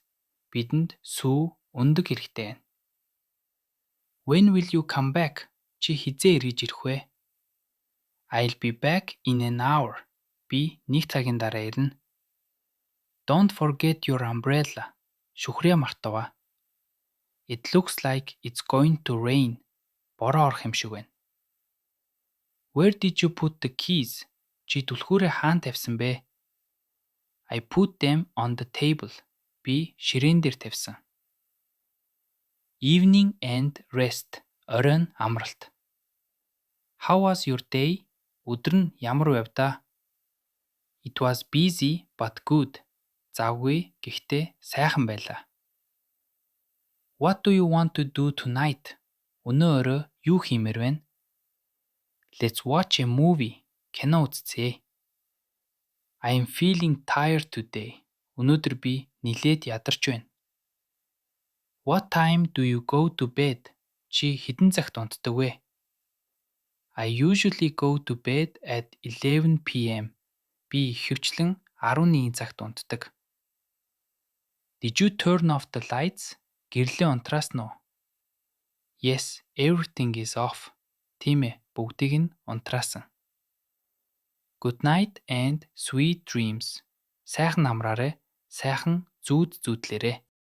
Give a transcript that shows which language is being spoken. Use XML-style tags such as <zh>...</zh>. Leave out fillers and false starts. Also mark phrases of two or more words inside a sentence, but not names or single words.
<mn>Бидэнд сүү, өндөг хэрэгтэй байна.</mn> <en>When will you come back?</en> <mn>Чи хизээ эргэж ирэх вэ?</mn> <en>I'll be back in an hour.</en> <mn>Би 1 цагийн дараа ирнэ.</mn> <en>Don't forget your umbrella.</en> <mn>Шүхрээ мартаваа.</mn> <en>It looks like it's going to rain.</en> <mn>Бороо орох юм шиг байна.</mn> <en>Where did you put the keys?</en> <mn>Чи түлхүүрээ хаана тавьсан бэ?</mn> <en>I put them on the table.</en> <mn>Би ширээн дээр тавьсан.</mn> <en>Evening and rest.</en> <mn>Оройн амралт.</mn> <en>How was your day?</en> <mn>Өдөр нь ямар байв даа?</mn> <en>It was busy but good.</en> <mn>Завгүй гэхдээ сайхан байлаа.</mn> <en>What do you want to do tonight?</en> <mn>Өнөө өрөө юу хиймээр байна?</mn> <en>Let's watch a movie.</en> <mn>Кино үзье.</mn> <en>I am feeling tired today.</en> <mn>Өнөөдөр би нилээд ядарч байна.</mn> <en>What time do you go to bed?</en> <mn>Чи хэдэн цагт унтдаг вэ?</mn> <en>I usually go to bed at 11 p.m.</en> <mn>Би ихэвчлэн 11 цагт унтдаг.</mn> <en>Did you turn off the lights?</en> <mn>Гэрлээ унтраасан уу?</mn> <en>Yes, everything is off.</en> <mn>Тийм ээ, бүгдийг нь унтраасан.</mn> <en>Good night and sweet dreams.</en> <mn>Сайхан амраарай, сайхан зүүд зүүдлээрэй.</mn>